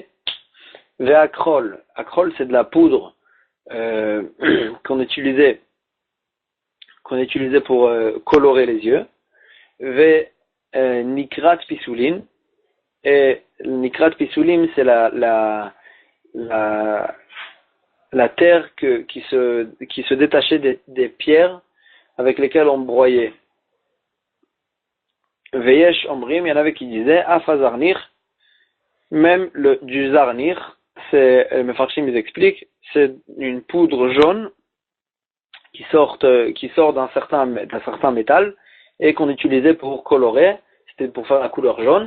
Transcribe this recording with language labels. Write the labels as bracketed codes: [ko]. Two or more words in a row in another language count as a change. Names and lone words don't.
[fr] Ve'akrol, akrol c'est de la poudre qu'on utilisait pour colorer les yeux. [he] נקרת פסולים, [fr] et [he] נקרת פסולים [fr] c'est la terre qui se détachait des pierres avec lesquelles on broyait. [he] ויש אומרים, [fr] il y en avait qui disaient Afazarnir, même du zarnir, c'est Mefarshim ils expliquent, c'est une poudre jaune qui sort d'un certain métal et qu'on utilisait pour colorer, c'était pour faire la couleur jaune.